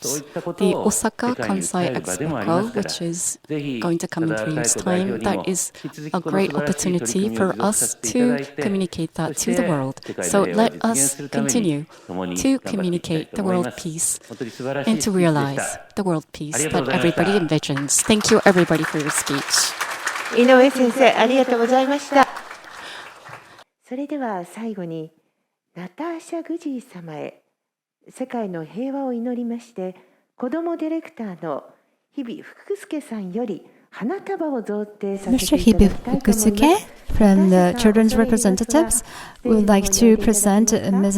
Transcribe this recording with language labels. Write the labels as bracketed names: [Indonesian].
[English] The Osaka Kansai Expo, which is going to come in 3 years' time, that is a great opportunity for us to communicate that to the world. So let us continue to communicate the world peace and to realize the world peace that everybody envisions. Thank you, everybody, for your speech. [Japanese] 井上先生、ありがとうございました。それでは最後に、ナターシャ・グジー様へ世界の平和を祈りまして、子どもディレクターの日比福助さんより花束を贈呈させていただきたいと思います。 [English] Mr. Hibi from the children's representatives would like to present Ms.